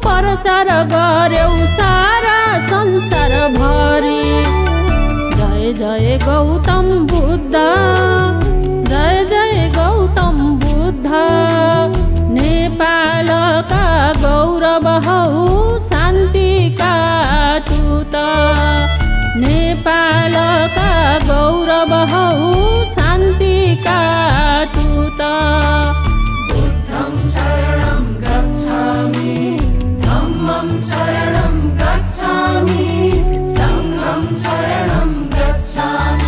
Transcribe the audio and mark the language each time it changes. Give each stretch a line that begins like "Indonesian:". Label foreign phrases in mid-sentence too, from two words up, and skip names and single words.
Nepali: प्रचार गर्यौ सारा संसार भरि। जय जय गौतम बुद्ध, जय जय गौतम बुद्ध। नेपालका गौरव हौ शान्तिका दूत। नेपालका गौरव हौ शान्तिका दूत।
Pali: बुद्धं शरणं गच्छामि, धम्मं शरणं गच्छामि, संघं शरणं गच्छामि।